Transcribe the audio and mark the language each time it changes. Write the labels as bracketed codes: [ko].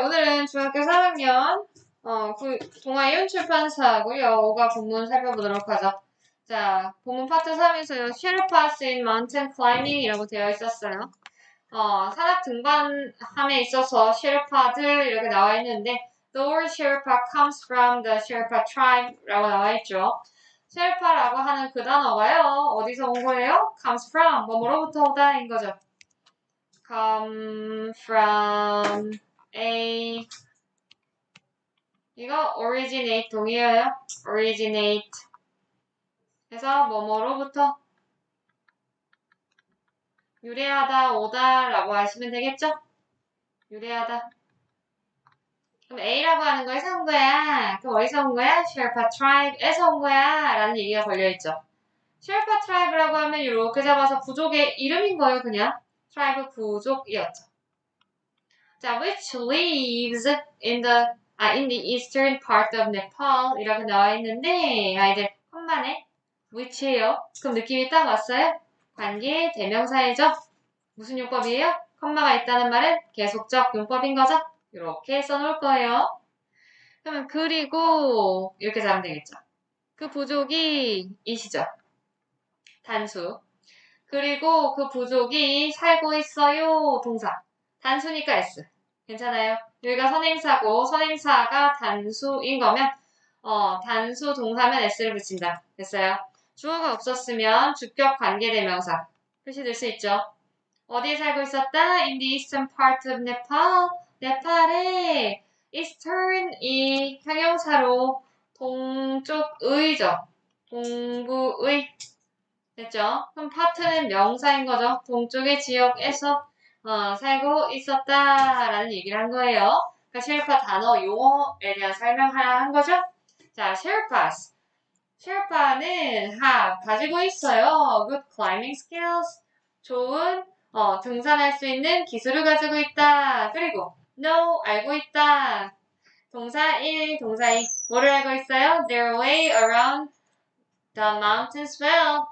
[ko] 오늘은 중학교 3학년 동아이온 출판사고요. 5가 본문 살펴보도록 하죠. 자, 본문 파트 3에서요. [en] Sherpas in Mountain Climbing [ko] 이라고 되어 있었어요. 산악 등반함에 있어서 Sherpa들 이렇게 나와 있는데 [en] The word Sherpa comes from the Sherpa tribe [ko] 라고 나와 있죠. Sherpa라고 하는 그 단어가요. 어디서 온 거예요? [en] Comes from [ko] 뭐로부터 오다인 거죠. [en] Come from a [ko] 이거 [en] originate [ko] 동의어요. originate 해서 뭐뭐로부터 유래하다 오다 라고 하시면 되겠죠? 유래하다. 그럼 A라고 하는 거에서 온 거야. 그럼 어디서 온 거야? Sherpa tribe에서 온 거야 라는 얘기가 걸려있죠. Sherpa tribe라고 하면 이렇게 잡아서 부족의 이름인 거예요. 그냥 tribe 부족이었죠. [en] 자, which lives in the eastern part of Nepal [ko] 이라고 나와 있는데 아이들 컴마네 [en] which예요. [ko] 그럼 느낌이 딱 왔어요? 관계 대명사이죠. 무슨 용법이에요? 컴마가 있다는 말은 계속적 용법인 거죠. 이렇게 써놓을 거예요. 그러면 그리고 이렇게 잡으면 되겠죠. 그 부족이 이시죠. 단수. 그리고 그 부족이 살고 있어요. 동사. 단수니까 S. 괜찮아요? 여기가 선행사고 선행사가 단수인 거면 단수 동사면 S를 붙인다. 됐어요? 주어가 없었으면 주격 관계대명사 표시될 수 있죠. 어디에 살고 있었다? [en] In the eastern part of Nepal. [ko] 네팔의 eastern이 형용사로 동쪽의죠. 동부의. 됐죠? 그럼 파트는 명사인 거죠. 동쪽의 지역에서 살고 있었다라는 얘기를 한 거예요. 그러니까 셰르파 단어 용어에 대한 설명하라 한 거죠. 자, 셰르파스. 셰르파는 가지고 있어요. [en] Good climbing skills. [ko] 좋은 등산할 수 있는 기술을 가지고 있다. 그리고 know 알고 있다. 동사 1, 동사 2. 뭐를 알고 있어요? [en] Their way around The mountains well.